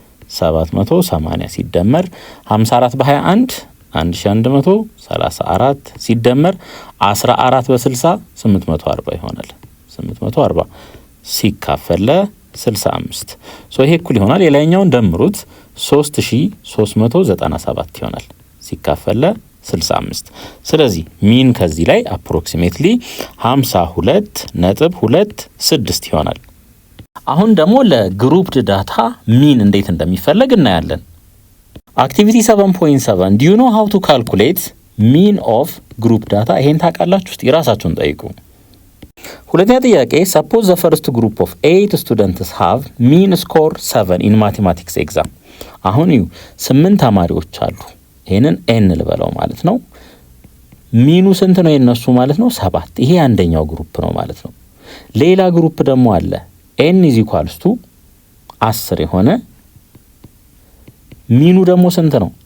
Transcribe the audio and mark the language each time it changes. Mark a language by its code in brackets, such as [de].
[am] 780 ሲደመር 54 በ21 1134 ሲደመር 14 በ60 840 ይሆናል። 840 ሲካፈል ለ65 ይሄ እኩል ይሆናል። የላይኛውን ደምሩት 3397 ይሆናል ሲካፈል ለ65። ስለዚህ ሚን ከዚህ ላይ አፕሮክሲሜትሊ 52.26 ይሆናል። አሁን ደግሞ ለግሩፕድ ዳታ ሚን እንዴት እንደሚፈለግ እናያለን። አክቲቪቲ 7.7 [en] do you know how to calculate mean of group data? [am] ይሄን ታውቃላችሁ? እስቲ ራሳችሁን ጠይቁ። ሁለተኛ ጥያቄ [en] suppose the first group of 8 students have mean score 7 in mathematics exam. [am] አሁን 8 ተማሪዎች አሉ። ይሄንን n ልበለው ማለት ነው። ሚኑ ስንት ነው የነሱ ማለት ነው? 7። ይሄ አንደኛው ግሩፕ ነው ማለት ነው። ሌላ ግሩፕ ደግሞ አለ n is equals to 10 የሆነ ሚኑ ደግሞ ስንት ነው?